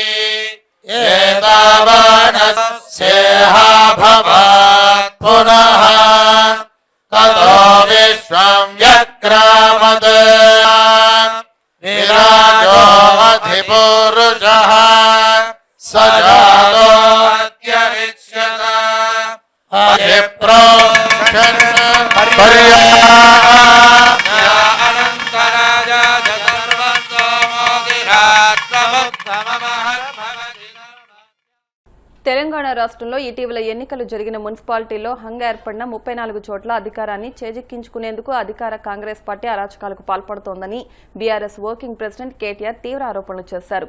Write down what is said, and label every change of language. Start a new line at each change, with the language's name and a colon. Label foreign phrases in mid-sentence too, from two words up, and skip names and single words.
Sanskrit: एतावानस्येहा भवात् पुनः ततो विश्वं व्यक्रामत् विराजो अधिपुरुषः स जातो अत्यरिच्यत अनन्तराजा
Telugu: తెలంగాణ రాష్ట్రంలో ఇటీవల ఎన్నికలు జరిగిన మున్సిపాలిటీల్లో హంగ ఏర్పడిన 34 చోట్ల అధికారాన్ని చేజిక్కించుకునేందుకు అధికార కాంగ్రెస్ పార్టీ అరాచకాలకు పాల్పడుతోందని బీఆర్ఎస్
English: working president
Telugu: కేటీఆర్ తీవ్ర ఆరోపణలు చేశారు.